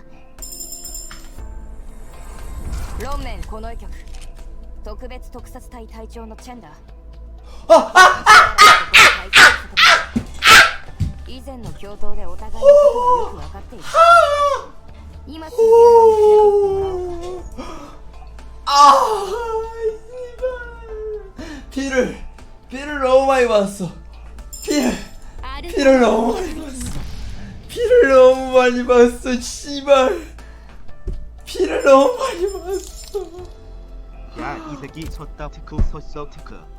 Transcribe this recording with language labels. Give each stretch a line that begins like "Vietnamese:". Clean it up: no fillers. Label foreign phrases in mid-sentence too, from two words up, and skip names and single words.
Japanese: 論面この医局特別特撮隊隊長のチェンだ。以前の共闘でお互いのことはよく分かっている。今すぐ現場に連れて行ってもらおうか。
Korean: 피를 너무 많이 봤어. 피를 너무 많이 봤어. 피를 너무 많이 봤어. 씨발. 피를 너무 많이 봤어. 야, 이 새끼 섰다 테크 섰어 테크.